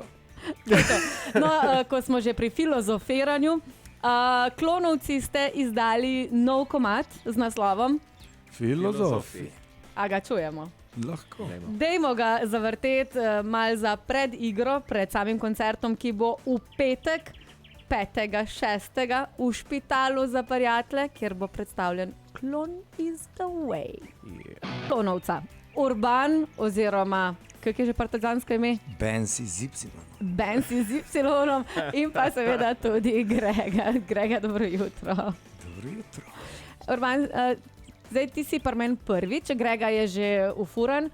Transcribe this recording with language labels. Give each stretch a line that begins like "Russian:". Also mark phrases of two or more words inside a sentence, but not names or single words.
Slovenian: No, ko smo že pri filozofiranju, Klonovci ste izdali nov komad z naslovom, Filozofi. a ga čujemo. Lahko. Dajmo. Dajmo ga zavrteti mal za predigro, pred samim koncertom, ki bo v petek, 5.6. v Špitalu za prijatelje, kjer bo predstavljen Klon is the way. Yeah. Klonovca, Urban oziroma, kak je že partizansko ime? Bensi z Y. Bensi z Y in pa seveda tudi Grega. Grega, dobro jutro. Dobro jutro. Urban, zdaj ti si pri meni prvič, Grega je že ufuran.